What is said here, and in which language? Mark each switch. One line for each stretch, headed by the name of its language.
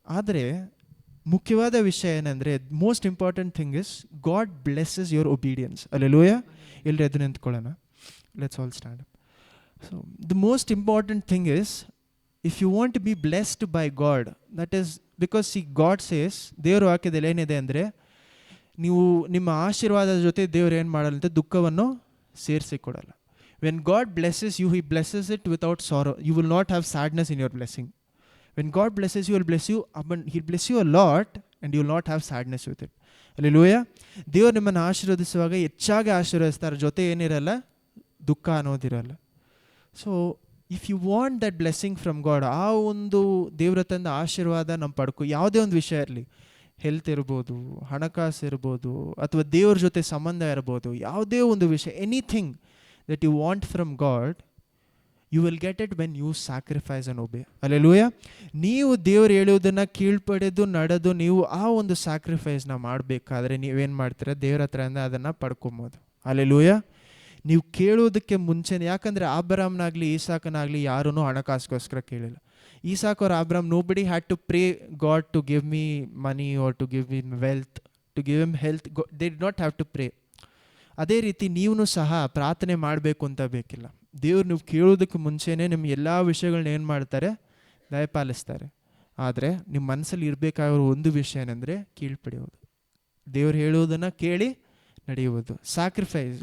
Kannada: ಆದರೆ ಮುಖ್ಯವಾದ ವಿಷಯ ಏನಂದರೆ,
English: Most important thing is God blesses your obedience. Hallelujah.
Kannada: ಎಲ್ಲರೂ ಎದ್ದು ನಿಂತ್ಕೊಳ್ಳೋಣ.
English: Let's all stand up. So the most important thing is, if you want to be blessed by God, that is because see God says,
Kannada: ದೇವರು ವಾಕ್ಯದಲ್ಲಿ ಏನಿದೆ ಅಂದರೆ, ನೀವು ನಿಮ್ಮ ಆಶೀರ್ವಾದದ ಜೊತೆ ದೇವರು ಏನು ಮಾಡಲ್ಲ ಅಂತ ದುಃಖವನ್ನು ಸೇರಿಸಿಕೊಡಲ್ಲ.
English: when God blesses you, he blesses it without sorrow. You will not have sadness in your blessing. when God blesses you, he'll bless you a lot and you will not have sadness with it. Hallelujah.
Kannada: ದೇವರು ನಿಮ್ಮನ್ನು ಆಶೀರ್ವದಿಸುವಾಗ ಹೆಚ್ಚಾಗಿ ಆಶೀರ್ವದಿಸ್ತಾರೆ, ಜೊತೆ ಏನಿರಲ್ಲ, ದುಃಖ ಅನ್ನೋದಿರಲ್ಲ.
English: so if you want that blessing from God,
Kannada: ಆ ಒಂದು ದೇವ್ರ ತಂದ ಆಶೀರ್ವಾದ ನಮ್ಮ ಪಡ್ಕೊ. ಯಾವುದೇ ಒಂದು ವಿಷಯ ಇರಲಿ, ಹೆಲ್ತ್ ಇರ್ಬೋದು, ಹಣಕಾಸು ಇರ್ಬೋದು, ಅಥವಾ ದೇವ್ರ ಜೊತೆ ಸಂಬಂಧ ಇರ್ಬೋದು, ಯಾವುದೇ ಒಂದು ವಿಷಯ,
English: Anything that you want from God, you will get it when you sacrifice and obey.
Kannada: Hallelujah. ನೀವು ದೇವ್ರು ಹೇಳೋದನ್ನು ಕೀಳ್ಪಡೆದು ನಡೆದು ನೀವು ಆ ಒಂದು ಸ್ಯಾಕ್ರಿಫೈಸ್ನ ಮಾಡಬೇಕಾದ್ರೆ ನೀವೇನು ಮಾಡ್ತೀರ, ದೇವ್ರ ಹತ್ರದಿಂದ ಅದನ್ನು ಪಡ್ಕೊಬೋದು. ಹಲ್ಲೆಲೂಯಾ. ನೀವು ಕೇಳೋದಕ್ಕೆ ಮುಂಚೆನೇ, ಯಾಕಂದರೆ ಆಬ್ರಾಮ್ನಾಗಲಿ ಈಸಾಕನಾಗಲಿ ಯಾರೂ ಹಣಕಾಸಿಗೋಸ್ಕರ ಕೇಳಿಲ್ಲ.
English: Isaac or Abraham, nobody had to pray God to give me money or to give him wealth, to give him health. They did not have to pray.
Kannada: ಅದೇ ರೀತಿ ನೀವು ಸಹ ಪ್ರಾರ್ಥನೆ ಮಾಡಬೇಕು ಅಂತ ಬೇಕಿಲ್ಲ. ದೇವ್ರು ನೀವು ಕೇಳೋದಕ್ಕೆ ಮುಂಚೆನೇ ನಿಮ್ಮ ಎಲ್ಲ ವಿಷಯಗಳನ್ನ ಏನು ಮಾಡ್ತಾರೆ, ದಯಪಾಲಿಸ್ತಾರೆ. ಆದರೆ ನಿಮ್ಮ ಮನಸ್ಸಲ್ಲಿ ಇರಬೇಕಾಗಿರೋ ಒಂದು ವಿಷಯ ಏನಂದರೆ ಕೀಳ್ಪಡೆಯೋದು, ದೇವ್ರು ಹೇಳೋದನ್ನು ಕೇಳಿ ನಡೆಯುವುದು. ಸ್ಯಾಕ್ರಿಫೈಸ್.